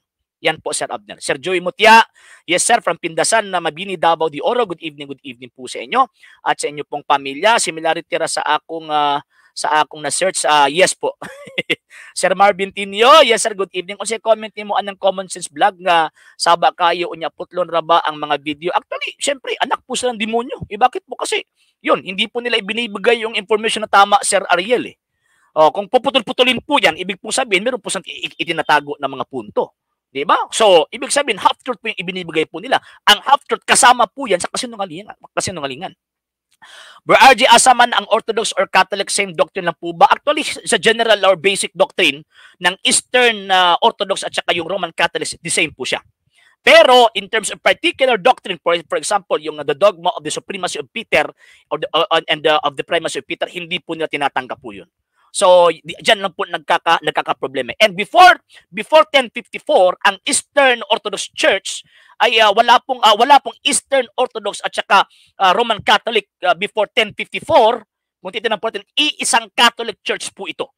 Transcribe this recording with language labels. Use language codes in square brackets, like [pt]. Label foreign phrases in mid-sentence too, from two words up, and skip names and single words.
[tl] Yan po, Sir Abner. Sir Joey Mutia, [en] yes sir, [tl] from Pindasan na Mabini, Davao de Oro, [en] good evening [tl] po sa inyo at sa inyo pong pamilya. [ceb] Similarity sa akong na-search, yes po. [en] Sir Marvin Tinio, yes sir, good evening. [ceb] Kung comment niyo mo anang Common Sense Vlog nga saba kayo unya putlon ra ba ang mga video. [tl] Actually, syempre, anak po sila ng demonyo. Bakit po? Kasi yun, hindi po nila ibinibigay yung information na tama, Sir Ariel eh. Kung puputol-putulin po yan, ibig po sabihin, meron po silang itinatago na mga punto. Diba? So, ibig sabihin, half-truth po yung ibinibigay po nila. Ang half-truth kasama po yan sa kasinungalingan. Bro RJ, asaman ang Orthodox or Catholic [en] same doctrine [tl] lang po ba? Actually, sa [en] general or basic doctrine [tl] ng Eastern Orthodox at saka yung Roman Catholics, [en] the same [tl] po siya. Pero [en] in terms of particular doctrine, for example, [tl] yung [en] the dogma of the supremacy of Peter of the primacy of Peter, [tl] hindi po nila tinatanggap po yun. So, diyan lang po nagkaka-problema. And before 1054, ang Eastern Orthodox Church ay wala pong Eastern Orthodox at saka Roman Catholic before 1054. Kung titignan po natin, iisang Catholic Church po ito.